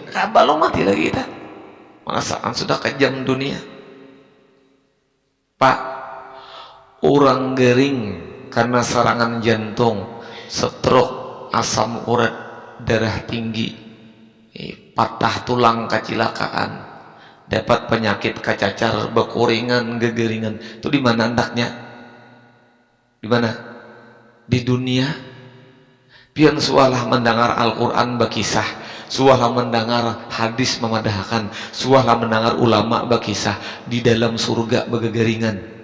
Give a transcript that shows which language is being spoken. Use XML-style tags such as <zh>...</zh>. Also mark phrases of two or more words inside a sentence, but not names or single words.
<id>Belum mati lagi kita merasakan sudah kejam dunia. Pak, orang gering karena serangan jantung, stroke, asam urat, darah tinggi, patah tulang kecelakaan, dapat penyakit kecacar, bekuringan, gegeringan. Itu di mana hendaknya? Di mana? Di dunia.</id> <bjn>Pian sualah mendengar Al-Quran berkisah, sualah mendengar hadis memadahkan, sualah mendengar ulama berkisah di dalam surga begegeringan.</bjn>